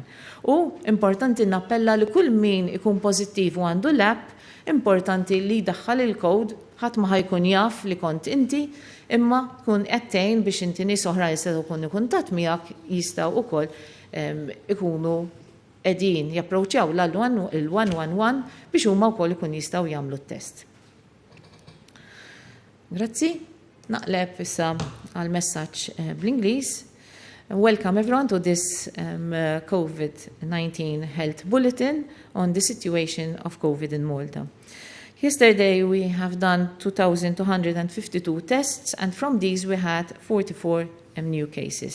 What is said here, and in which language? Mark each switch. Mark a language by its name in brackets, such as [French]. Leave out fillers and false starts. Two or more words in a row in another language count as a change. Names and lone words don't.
[Maltese] U importanti nappella li kull min ikun pożittiv u għandu l-app, importanti li jdaħħal il-kod ħadd ma ħajkun jaf li kont inti imma tkun qed tgħin biex inti nies oħrajn se jkunu kuntatt miegħek jistgħu wkoll ikunu qegħdin japproċċjaw l-111 biex huma wkoll ikun jistgħu jagħmlu t-test. Grazzi, naqleb issa għal messaġġ bl-Ingliż. [English] Welcome everyone to this COVID-19 health bulletin on the situation of COVID in Malta. Yesterday we have done 2,252 tests and from these we had 44 new cases.